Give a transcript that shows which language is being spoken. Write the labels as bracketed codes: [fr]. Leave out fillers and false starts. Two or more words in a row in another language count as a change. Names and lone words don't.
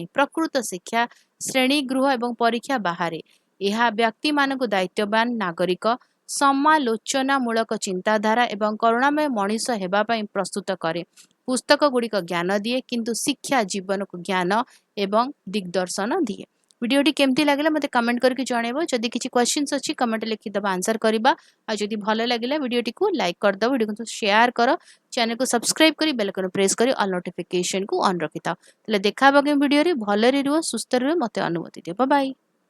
[or] ପ୍ରକୃତ ଶିକ୍ଷା ଶ୍ରେଣୀ ଗୃହ ଏବଂ ପରୀକ୍ଷା ବାହାରେ। ଏହା ବ୍ୟକ୍ତିମାନଙ୍କୁ ଦାୟିତ୍ୱବାନ ନାଗରିକ, ସମାଲୋଚନାମୂଳକ ଚିନ୍ତାଧାରା ଏବଂ କରୁଣାମୟ ମଣିଷ ହେବା ପାଇଁ ପ୍ରସ୍ତୁତ କରେ। ପୁସ୍ତକଗୁଡ଼ିକ ଜ୍ଞାନ ଦିଏ, କିନ୍ତୁ ଶିକ୍ଷା ଜୀବନକୁ ଜ୍ଞାନ ଏବଂ ଦିଗ୍ଦର୍ଶନ ଦିଏ। ଭିଡିଓଟି କେମିତି ଲାଗିଲା ମତେ କମେଣ୍ଟ କରିକି জଣାଇବ। ଯଦି କିଛି କ୍ୱେଶ୍ଚନ୍ସ ଅଛି কমেন্টରେ ଲେଖିଦେବା, ଆନ୍ସର କରିବା। ଆଉ ଯଦି ଭଲ ଲାଗିଲା ଭିଡ଼ିଓଟିକୁ ଲାଇକ୍ କରିଦେବ, ଭିଡ଼ିଓକୁ ସେୟାର କର, ଚ୍ୟାନେଲକୁ ସବସ୍କ୍ରାଇବ କରି [en] bell icon press [or] କରି ଅଲ୍ ନୋଟିଫିକେସନକୁ ଅନ୍ ରଖିଥାଅ। ତାହେଲେ ଦେଖା ହେବା ଭିଡ଼ିଓରେ। ଭଲରେ ରୁହ, ସୁସ୍ଥ ରୁହ, ମୋତେ ଅନୁମତି ଦିଅ। [en] bye bye.